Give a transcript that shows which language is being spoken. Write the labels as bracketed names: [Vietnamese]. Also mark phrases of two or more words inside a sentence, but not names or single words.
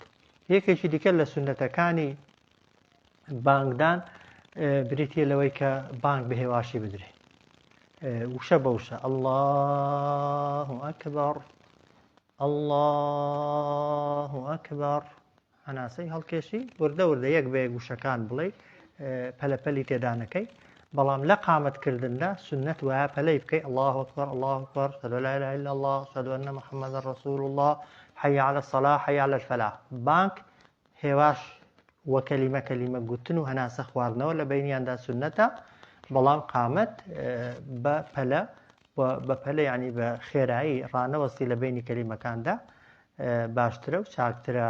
[Central Kurdish] یەکێکی دیکە لە سونەتەکانی بانگدان بریتە لەوەی کە بانگ بە هێواشی بدرێت وشە بەوشە [Arabic] الله ئەکبەر الله ئەکبەر [Central Kurdish] هەناسەی هەڵکێشی وردە وردە یەک بە یەک وشەکان بڵێ پەلەپەلی تێدانەکەی. بەڵام لە قامەتکردندا سنەت وایە پەلەی بکەی [Arabic] الله ئەکبەر الله ئەکبەر ئەشهەدو ئەن لا إله إلا الله ئەشهەدو ئەنە محەممەدەن ڕەسوول الله حەی عەلە الصەلاح حەی عەلە الفەلاح. [Central Kurdish] بانگ هێواش وە کەلیمە کەلیمە گوتن و هەناسە خواردنەوە لە بینیاندا سنەتە، بەڵام قامەت بە پەلە بە پەلە یعنی بە خێرایی ڕانەوەستی لە بینی کەلیمەکاندا باشترە و چاکترە.